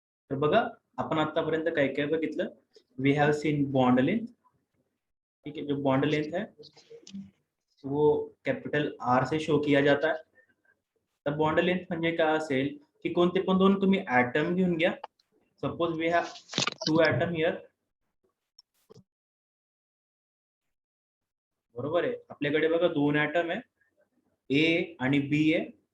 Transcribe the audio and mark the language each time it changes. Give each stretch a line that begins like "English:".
Marathi: तर बघा आपण आतापर्यंत काय काय बघितलं.
English: We have seen bond length.
Hindi: ठीक है, जो बॉन्ड लेंथ है वो कैपिटल आर से शो किया जाता है.
Marathi: तर बॉन्ड लेंथ म्हणजे काय असेल की कोणते पण दोन तुम्ही ऍटम घेऊन घ्या.
English: Suppose we have 2 atom here.
Marathi: बरोबर आहे, आपल्याकडे बघा 2 ऍटम आहे, ए आणि बी आहे.